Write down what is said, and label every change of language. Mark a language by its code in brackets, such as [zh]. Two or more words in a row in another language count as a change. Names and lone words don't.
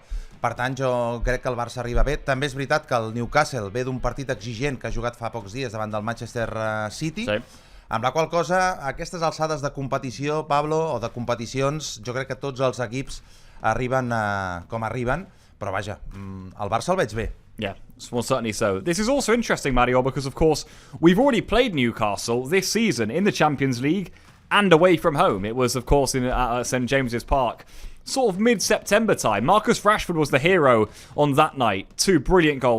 [ca] Per tant, jo crec que el Barça arriba bé. També és veritat que el Newcastle ve d'un partit exigent que ha jugat fa pocs dies davant del Manchester City, amb la qual cosa, aquestes alçades de competició, Pablo, o de competicions, jo crec que tots els equips arriben com arriben, però vaja, el Barça el veig bé. [en] Yeah, well, certainly so. This is also interesting, Mario, because of course we've already played Newcastle this season in the Champions League and away from home. It was, of course, in St James's Park, sort of mid-September time. Marcus Rashford was the hero on that night. 2 brilliant goals.